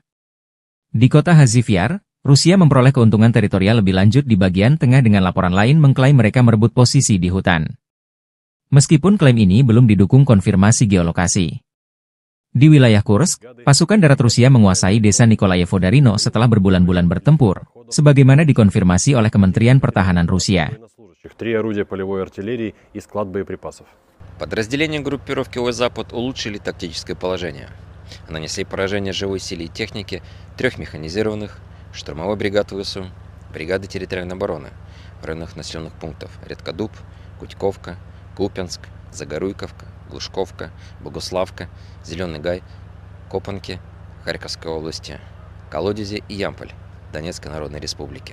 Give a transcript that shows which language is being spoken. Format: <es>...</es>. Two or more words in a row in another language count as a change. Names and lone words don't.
<id>Di kota Hazivyar, Rusia memperoleh keuntungan teritorial lebih lanjut di bagian tengah dengan laporan lain mengklaim mereka merebut posisi di hutan. Meskipun klaim ini belum didukung konfirmasi geolokasi. Di wilayah Kursk, pasukan darat Rusia menguasai desa Nikolayevo-Darino setelah berbulan-bulan bertempur, sebagaimana dikonfirmasi oleh Kementerian Pertahanan Rusia.</id> <ru>3 орудия полевой артиллерии и склад боеприпасов. Подразделения группировки ОС-Запад улучшили тактическое положение. Нанесли поражение живой силе и технике 3 механизированных, штурмовой бригад ВСУ, бригады территориальной обороны в районах населенных пунктов Редкодуб, Кутьковка, Купянск, Загоруйковка, Глушковка, Богуславка, Зеленый Гай, Копанки, Харьковской области, Колодезе и Ямполь Донецкой Народной Республики.</ru>